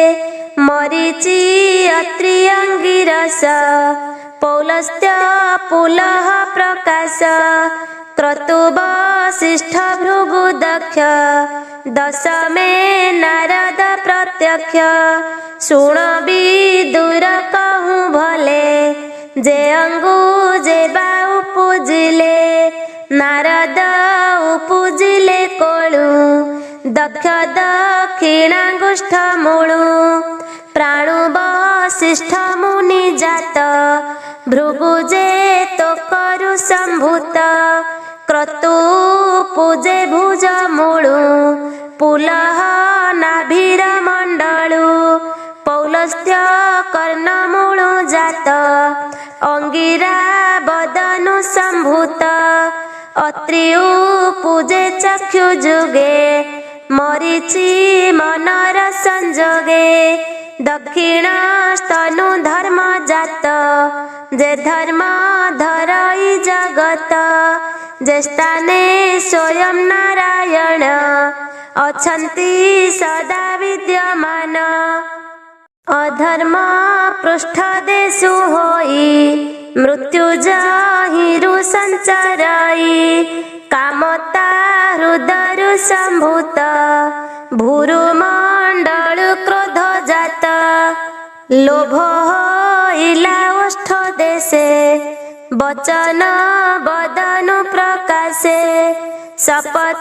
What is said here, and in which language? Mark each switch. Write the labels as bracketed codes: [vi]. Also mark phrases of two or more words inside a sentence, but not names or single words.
[or] ମରୀଚି ଅତ୍ରି ଅଙ୍ଗିରସ ପୌଲସ୍ତ୍ୟ ପୁଲହ ପ୍ରକାଶ କ୍ରତୁବ ବସିଷ୍ଠ ଭୃଗୁ ଦକ୍ଷ ଦଶମେ ନାରଦ ପ୍ରତ୍ୟକ୍ଷ ସୁଣ ବିଦୁର କହୁଁ ଭଲେ ଜେ ଅଙ୍ଗୁ ଜେ ବାଊ ପୂଜିଲେ ନାରଦ ପୂଜିଲେ କୋଳୁ ଦକ୍ଷ ଦକ୍ଷିଣାଙ୍ଗୁଷ୍ଠ ମୂଳୁ ପ୍ରାଣୁ ବସିଷ୍ଠ ମୁନି ଜାତ ଭୃଗୁ ଜେ ତୋ କରୁ ସମ୍ଭୂତ କ୍ରତୁ ପୂଜେ ଭୁଜ ମୂଳୁ ପୁଲହ ନାଭିର ମଣ୍ଡଳୁ ପୌଲସ୍ତ୍ୟ କର୍ଣ୍ଣ ମୂଳୁ ଜାତ ଅଙ୍ଗିରା ବଦନୁ ସମ୍ଭୂତ ଅତ୍ରିୟୁ ପୂଜେ ଚକ୍ଷୁ ଜୁଗେ ମରୀଚି ମନର ସଞ୍ଜୋଗେ ଦକ୍ଷିଣ ସ୍ତନୁ ଧର୍ମ ଜାତ ଜେ ଧର୍ମ ଧରଇ ଜଗତ ଜେ ସ୍ଥାନେ ସ୍ୱୟଂ ନାରାୟଣ ଅଛନ୍ତି ସଦା ବିଦ୍ୟମାନ ଅଧର୍ମ ପୃଷ୍ଠ ଦେଶୁ ହୋଇ ମୃତ୍ୟୁ ଜାହିରୁ ସଞ୍ଚରଇ କାମତା ହୃଦୟୁ ସମ୍ଭୂତ ଭୂରୁ ମଣ୍ଡଳ କ୍ରୋଧ ଜାତ ଲୋଭ ହୋଇଲା ଓଷ୍ଠ ଦେଶେ ବଚନ ବଦନୁ ପ୍ରକାଶେ ଶପଥ